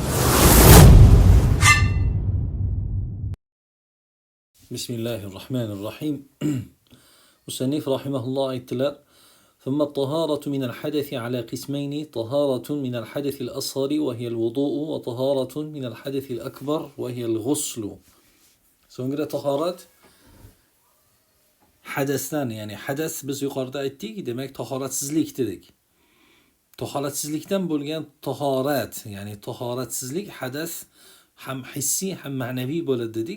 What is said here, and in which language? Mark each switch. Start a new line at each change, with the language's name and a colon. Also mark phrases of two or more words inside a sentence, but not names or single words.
Arabic: بسم الله الرحمن الرحيم مصنف رحمه الله aytdilar ثم الطهارة من الحدث على قسمين طهارة من الحدث الأصغر وهي الوضوء وطهارة من الحدث الأكبر وهي الغسل.
Uzbek: So'ngra tahorat hadasdan, ya'ni hadas biz yuqorida aytdik, demak tahoratsizlik dedik. Tahoratsizlikdan bo'lgan tahorat, ya'ni tahoratsizlik hadas ham hissiy ham ma'naviy bo'ladi dedik.